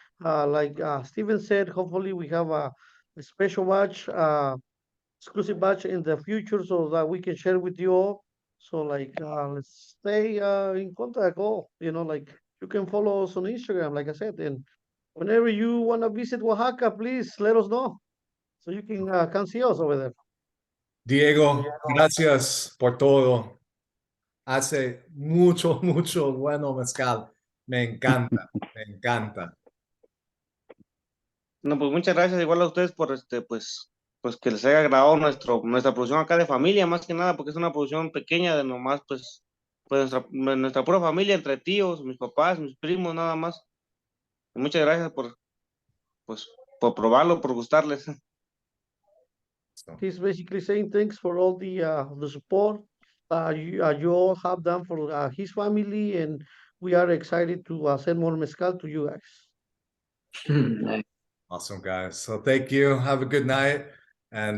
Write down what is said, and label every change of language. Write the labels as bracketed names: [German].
[English] Like Steven said, hopefully we have a special batch, exclusive batch in the future so that we can share with you all. So like, let's stay in contact. Oh, you know, like you can follow us on Instagram, like I said. And whenever you want to visit Oaxaca, please let us know so you can come see us over there. [Spanish] Diego, gracias por todo. Hace mucho, mucho bueno mezcal. Me encanta, me encanta. No, pues muchas gracias igual a ustedes por pues que les haya agradado nuestra producción acá de familia, más que nada, porque es una producción pequeña de nomás, pues nuestra pura familia, entre tíos, mis papás, mis primos, nada más. Y muchas gracias pues, por probarlo, por gustarles. [English] He's basically saying thanks for all the support you all have done for his family, and we are excited to send more mezcal to you guys. Nice. Awesome, guys. So thank you. Have a good night. And